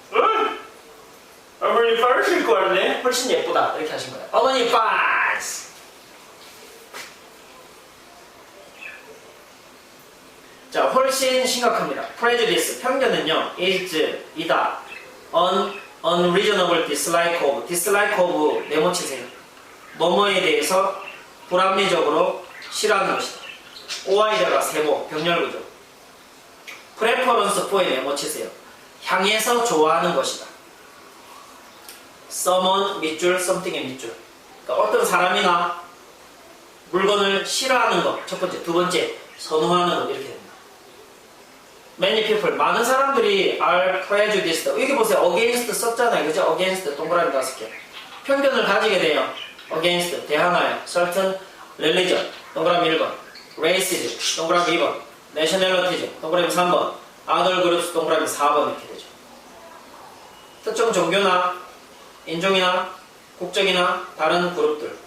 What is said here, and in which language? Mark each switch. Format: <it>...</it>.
<ko>응? 어머니 빤스 입고 왔네? 훨씬 예쁘다. 이렇게 하신 거예요. 어머니 빤스. 자, 훨씬 심각합니다. prejudice, 편견은요, is, 이다. unreasonable dislike of, dislike of 네모치세요. 뭐뭐에 대해서 불합리적으로 싫어하는 것이다. oi다가 세모, 병렬구조. preference for에 네모치세요. 향해서 좋아하는 것이다. someone, 밑줄, something의 밑줄. 그러니까 어떤 사람이나 물건을 싫어하는 것, 첫 번째. 두 번째, 선호하는 것, 이렇게 됩니다.</ko> <en>Many people,</en> <ko>많은 사람들이</ko> <en>are prejudiced.</en> <ko>여기 보세요. against 썼잖아요. 그죠? against, 동그라미 5개. 편견을 가지게 돼요. against, 대항하여.</ko> <en>certain religion,</en> <ko>동그라미 1번. racism, 동그라미 2번. nationalities, 동그라미 3번.</ko> <en>other groups,</en> <ko>동그라미 4번 이렇게 되죠. 특정 종교나 인종이나 국적이나 다른 그룹들.</ko>